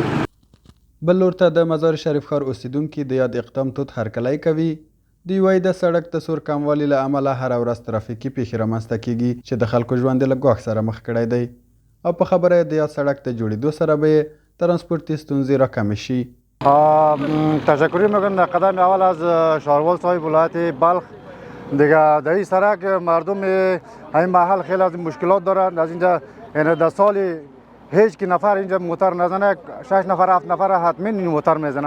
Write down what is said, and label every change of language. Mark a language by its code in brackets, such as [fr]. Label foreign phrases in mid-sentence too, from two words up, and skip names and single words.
[ps] بل لور ته د مزار شریف ښار اوسیدونکي د یاد اقدام تود هرکلی کوي. دوی وایي د سړک د سور کموالي له امله هره ورځ ترافیکي پیښې رامنځته کیږي چې د خلکو ژوند له ګواښ سره مخ کړی دی او په خبره د یاد سړک د جوړېدو سره به یې ترانسپورتي ستونزې راکمې شي. [fa] تشکر میکنم در قدم اول از شهروال صاحب ولایت بلخ. دیگه در این سرک مردم این محل خیلی از مشکلات دارند. از اینجا در سال هیچ کی نفر اینجا موتر نزنه 6 نفر 7 نفر حتما این موتر میزنه.